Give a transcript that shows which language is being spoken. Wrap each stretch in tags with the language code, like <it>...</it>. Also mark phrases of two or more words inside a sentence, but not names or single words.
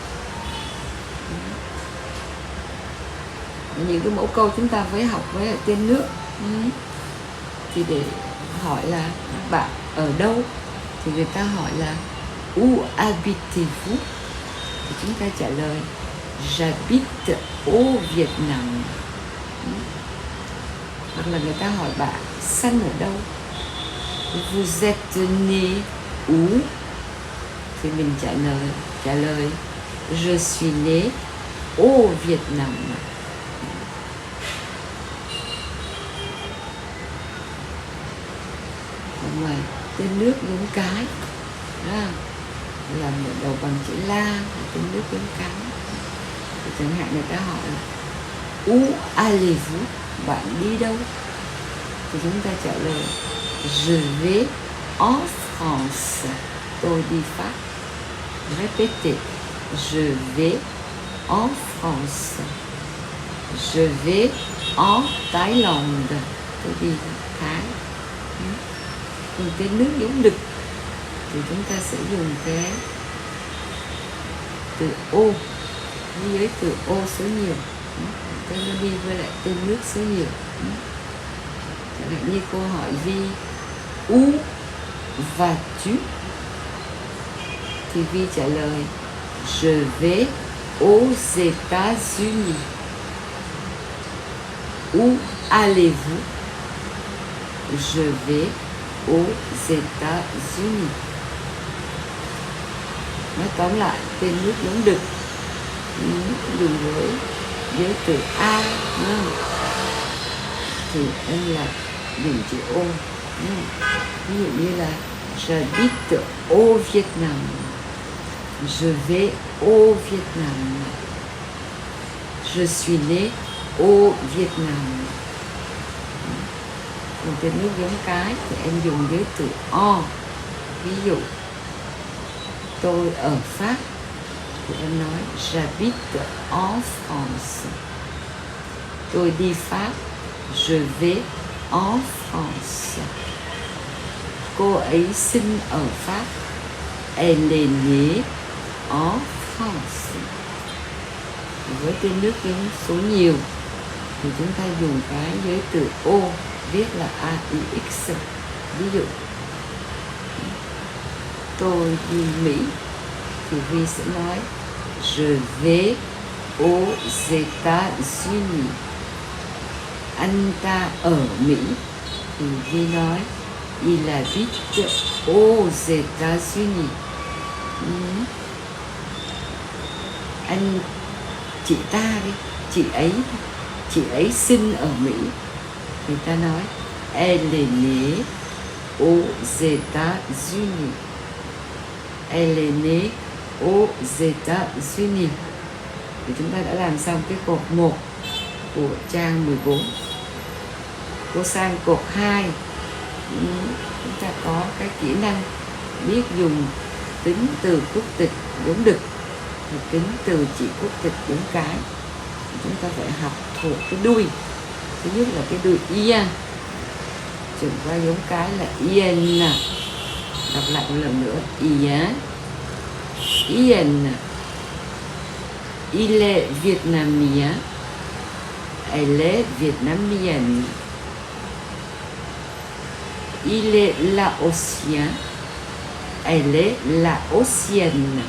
<vi>Những cái mẫu câu chúng ta phải học với tên nước. Thì để hỏi là bạn ở đâu thì người ta hỏi là</vi> <fr>où habitez-vous?</fr> <vi>Thì chúng ta trả lời</vi> <fr>j'habite au Vietnam.</fr> <vi>Hoặc là người ta hỏi bạn sanh ở đâu?</vi> <fr>Vous êtes né où?</fr> <vi>Thì mình trả lời</vi> <fr>je suis né au Vietnam.</fr> <vi>Ở ngoài tên nước giống cái đó, làm đầu bằng chữ la, tên nước giống cái. Thì chẳng hạn người ta hỏi là</vi> <fr>où allez-vous?</fr> <vi>Bạn đi đâu? Thì chúng ta trả lời</vi> <fr>je vais en France.</fr> <vi>Tôi đi Pháp.</vi> <fr>Répétez. Je vais en France. Je vais en Thaïlande.</fr> <vi>Tôi đi Thái. Còn tên nước giống đực thì chúng ta sẽ dùng cái từ ô đi với từ ô số nhiều. Cái nó đi với lại tên nước số nhiều. Chẳng hạn như câu hỏi Vi</vi> <fr>où vas-tu?</fr> <vi>Thì Vi trả lời</vi> <fr>je vais aux États-Unis. Où allez-vous? Je vais aux États-Unis.</fr> <vi>Nói tóm lại, tên nước giống đực dùng với từ A thì đây là dùng chữ ô. Ví dụ như là</vi> <fr>j'habite au Vietnam. Je vais au Vietnam. Je suis né au Vietnam.</fr> <vi>Còn tên nước giống cái thì em dùng với từ en. Ví dụ tôi ở Pháp thì em nói</vi> <fr>j'habite en France.</fr> <vi>Tôi đi Pháp,</vi> <fr>je vais en France.</fr> <vi>cô ấy sinh ở Pháp.</vi> <fr>Elle est née en France.</fr> <vi>Với tên nước giống số nhiều thì chúng ta dùng cái giới từ ô, viết là AIX. Ví dụ tôi đi Mỹ thì Vi sẽ nói</vi> <fr>je vais aux États-Unis.</fr> <vi>Anh ta ở Mỹ thì Vi nói</vi> <fr>il habite aux États-Unis.</fr> <vi>Anh chị ta đi, chị ấy sinh ở Mỹ, người ta nói</vi> <fr>elle est née aux États-Unis. Elle est née aux États-Unis.</fr> <vi>Thì chúng ta đã làm xong cái cột 1 của trang 14. Cô sang cột 2, chúng ta có cái kỹ năng biết dùng tính từ quốc tịch giống đực và tính từ chỉ quốc tịch giống cái. Chúng ta phải học thuộc cái đuôi. Thứ nhất là cái đuôi ia, chuyển qua giống cái là ien. Đọc lại một lần nữa,</vi> <fr>ia, ien. Il est vietnamien, elle est vietnamienne. Il est laotien, elle est laotienne.</fr>